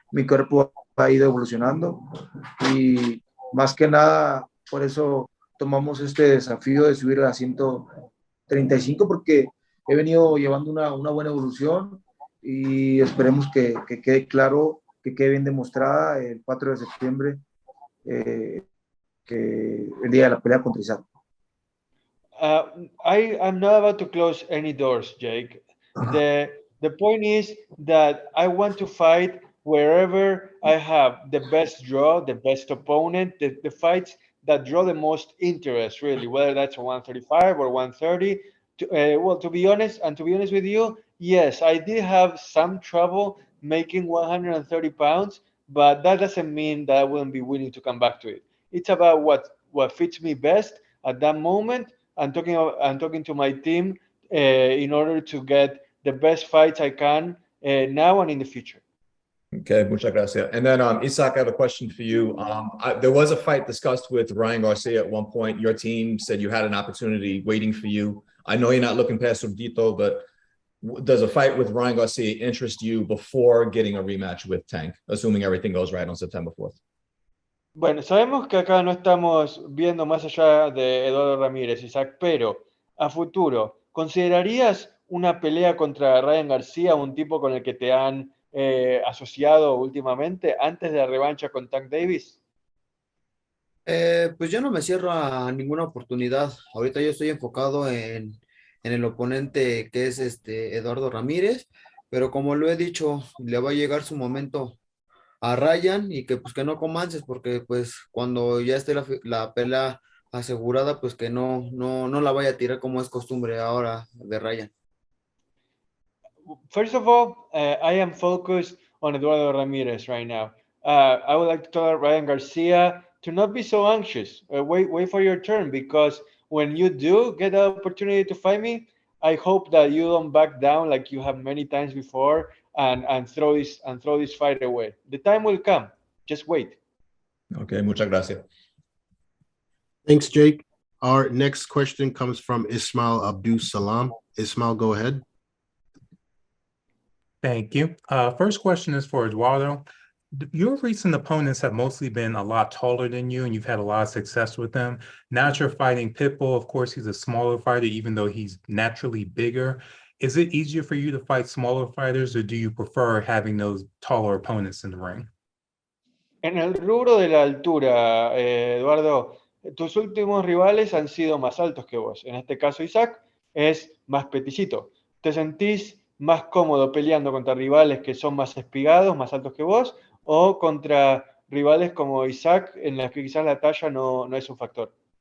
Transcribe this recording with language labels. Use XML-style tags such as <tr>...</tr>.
<es>Mi cuerpo ha ido evolucionando y más que nada por eso tomamos este desafío de subir a 135 porque he venido llevando una buena evolución y esperemos que quede claro, que quede bien demostrada el 4 de septiembre, que el día de la pelea contra Isaac.</es> <en>I'm not about to close any doors, Jake. The point is that I want to fight wherever I have the best draw, the best opponent, the fights that draw the most interest, really, whether that's a 135 or 130. Well, to be honest with you, yes, I did have some trouble making 130 pounds, but that doesn't mean that I wouldn't be willing to come back to it. It's about what fits me best at that moment. I'm talking to my team in order to get the best fights I can now and in the future.</en> <es>Okay, muchas gracias.</es> <en>And then, Isaac, I have a question for you. There was a fight discussed with Ryan Garcia at one point. Your team said you had an opportunity waiting for you. I know you're not looking past Urdito, but does a fight with Ryan Garcia interest you before getting a rematch with Tank, assuming everything goes right on September 4th?</en> <es>Bueno, sabemos que acá no estamos viendo más allá de Eduardo Ramírez, Isaac, pero a futuro, ¿considerarías una pelea contra Ryan Garcia, un tipo con el que te han asociado últimamente, antes de la revancha con Tank Davis? Pues yo no me cierro a ninguna oportunidad. Ahorita yo estoy enfocado en el oponente que es Eduardo Ramírez, pero como lo he dicho, le va a llegar su momento a Ryan y que pues que no comances porque pues cuando ya esté la pelea asegurada pues que no la vaya a tirar como es costumbre ahora de Ryan.</es> <en>First of all, I am focused on Eduardo Ramirez right now. I would like to tell Ryan Garcia to not be so anxious. Wait for your turn, because when you do get the opportunity to fight me, I hope that you don't back down like you have many times before and throw this fight away. The time will come. Just wait.</en> <es>Okay, muchas gracias.</es> <en>Thanks, Jake. Our next question comes from Ismail Abdul Salam. Ismail, go ahead. Thank you. First question is for Eduardo. Your recent opponents have mostly been a lot taller than you, and you've had a lot of success with them. Now that you're fighting Pitbull, of course, he's a smaller fighter, even though he's naturally bigger. Is it easier for you to fight smaller fighters, or do you prefer having those taller opponents in the ring?</en> <es>En el rubro de la altura, Eduardo, tus últimos rivales han sido más altos que vos. En este caso, Isaac es más peticito. ¿Te sentís más cómodo peleando contra rivales que son más espigados, más altos que vos, o contra rivales como Isaac, en las que quizás la talla no es un factor?</es>